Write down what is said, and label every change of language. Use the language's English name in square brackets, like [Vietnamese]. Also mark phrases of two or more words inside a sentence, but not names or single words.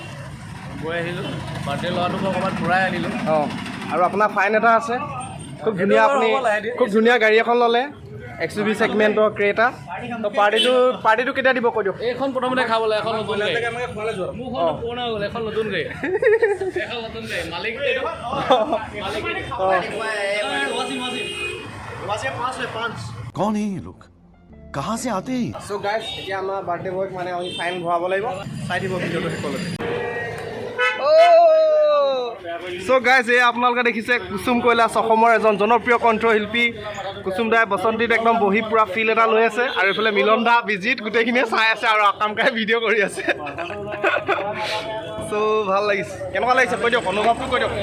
[Assamese] গৈ আহিলোঁ বাৰ্থডে ল'ৰাটোক অকণমান ফুৰাই আনিলোঁ অঁ আৰু আপোনাৰ ফাইন এটা আছে খুব ধুনীয়া আপুনি খুব ধুনীয়া গাড়ী এখন ল'লে XUV ছেগমেণ্টৰ ক্ৰেটা তো পাৰ্টিটো কেতিয়া দিব কৈ দিয়ক এইখন প্ৰথমতে খাবলৈ এখন নতুন গাড়ী মোৰখন পুৰণা হৈ গ'ল এখন নতুন গাড়ী মালিক [Hindi] कौन है ये लोग कहाँ से आते हैं [English] so guys [Assamese] এতিয়া আমাৰ বাৰ্থডে বয়ক মানে আমি ফাইন ভৰাব লাগিব চাই দিব ভিডিঅ'টো শেষলৈকে [English] so guys [Assamese] এই আপোনালোকে দেখিছে কুসুম কৈলাশ অসমৰ এজন জনপ্ৰিয় কণ্ঠশিল্পী কুসুম দাই বসন্তীত একদম বহি পুৰা ফিল এটা লৈ আছে আৰু এইফালে মিলন দা বিজিত গোটেইখিনিয়ে চাই আছে আৰু আকাম কাই ভিডিঅ' কৰি আছে চ' ভাল লাগিছে কেনেকুৱা লাগিছে কৈ দিয়ক অনুভৱটো কৈ দিয়ক